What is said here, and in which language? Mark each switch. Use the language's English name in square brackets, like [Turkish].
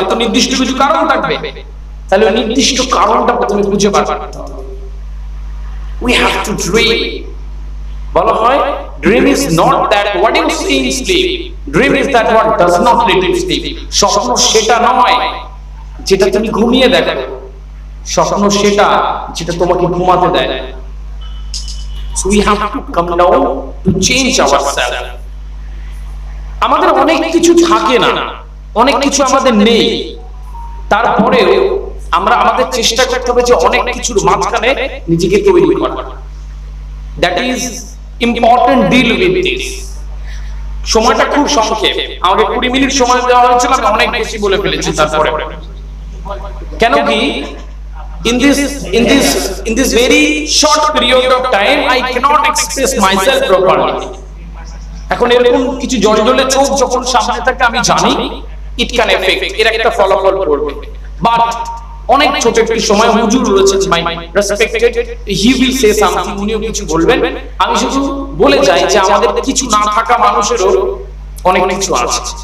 [Bangla] তার তো নির্দিষ্ট কিছু কারণ থাকবে। তাহলে ওই নির্দিষ্ট কারণটা প্রথমে খুঁজে বার করতে হবে। [English] We have to dream. [Bangla] বলা হয় [English] Dream is not that what you see in sleep, dream is that what does not let you sleep. [Bangla] স্বপ্ন সেটা নয় যেটা তুমি ঘুমিয়ে দেখো, স্বপ্ন সেটা যেটা তোমাকে ঘুমাতে দেয়। [English] So we have to come down to change ourselves. [Bangla] আমাদের অনেক কিছু থাকে না, অনেক কিছু আমাদের নেই, তারপরেও আমরা আমাদের চেষ্টা করতে হবে যে অনেক কিছুর মাঝখানে নিজেকে তৈরি করা। [English] That is important, deal with this. [Bangla] সময়টা খুব সংক্ষেপ, আমাকে 20 মিনিট সময় দেওয়া হয়েছিল, আমি অনেক বেশি বলে ফেলেছি। তারপরে কেন কি [English] in this very short period of time I cannot express myself properly. [Bangla] এখন এরকম কিছু জলজলে চোখ যখন সামনে থাকে, আমি জানি [English] it can affect, [Bangla] এর একটা ফলাফল পড়বে। বাট অনেক ছোট একটি সময় হুজুর রয়েছে, [English] my respected, he will say something, [Bangla] উনিও কিছু বলবেন। আমি শুধু বলে যাই যে আমাদের কিছু না থাকা মানুষেরও অনেক কিছু আছে।